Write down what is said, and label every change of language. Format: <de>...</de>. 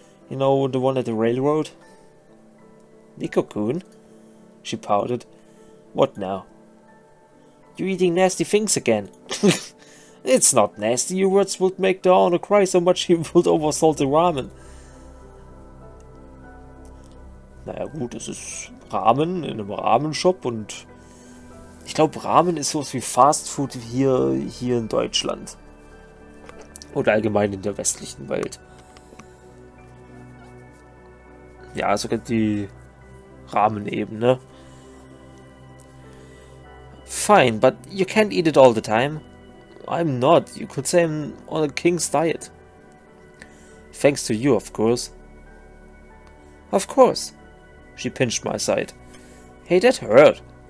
<en>You know, the one at the railroad? Nico-kun? She pouted. What now? You're eating nasty things again. It's not nasty. Your words would make the owner cry so much he would oversalt the ramen.</en> <de>Naja gut, es ist Ramen in einem Ramen-Shop und ich glaube Ramen ist sowas wie Fast Food hier in Deutschland. Oder allgemein in der westlichen Welt. Ja, sogar die Ramen eben, ne?</de> <en>Fine, but you can't eat it all the time. I'm not. You could say I'm on a king's diet. Thanks to you, of course. Of course. She pinched my side. Hey, that hurt.</en>